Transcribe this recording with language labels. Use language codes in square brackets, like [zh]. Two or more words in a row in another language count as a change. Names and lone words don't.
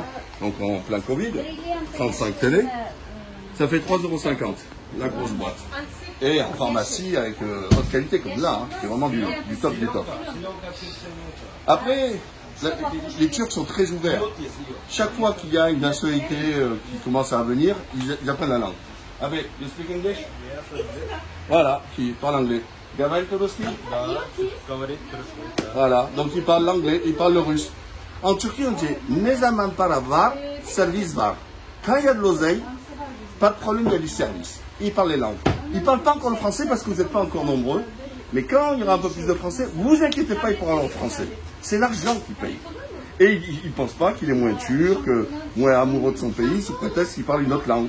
[fr] Donc en plein Covid, 35 télé, ça fait 3,50 € la grosse boîte. Et en pharmacie avec haute qualité comme là, hein, c'est vraiment du top du top. Après, les Turcs sont très ouverts. Chaque fois qu'il y a une nationalité qui commence à venir, ils apprennent la langue. Avec, [en] you speak English? [fr] Voilà, qui parle anglais. Gavel Toroski? Voilà, donc il parle l'anglais, il parle le russe. En Turquie, on dit [tr] ne zaman para var, service var. [fr] Quand il y a de l'oseille, pas de problème, il y a du service. Il parle les langues. Il ne parle pas encore le français parce que vous n'êtes pas encore nombreux. Mais quand il y aura un peu plus de français, vous inquiétez pas, il parlera en français. C'est l'argent qui paye. Et il ne pense pas qu'il est moins turc, moins amoureux de son pays, sous prétexte qu'il parle une autre langue.